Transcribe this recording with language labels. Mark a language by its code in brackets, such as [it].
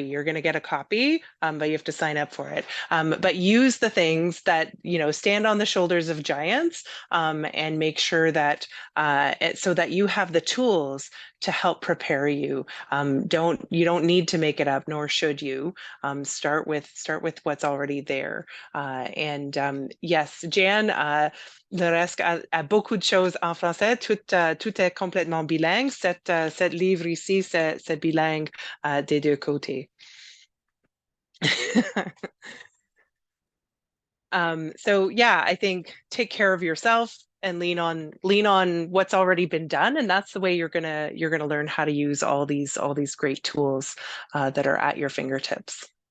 [en] You're going to get a copy, but you have to sign up for it. But use the things that, stand on the shoulders of giants, and make sure that so that you have the tools to help prepare you. You don't need to make it up, nor should you. Start with what's already there. [fr] Yes, Jan, le reste a beaucoup de choses en français. Tout est complètement bilingue. Cet livre ici, c'est bilingue des deux côtés. [en] So yeah, I think take care of yourself and lean on what's already been done, and that's the way you're gonna learn how to use all these great tools that are at your fingertips.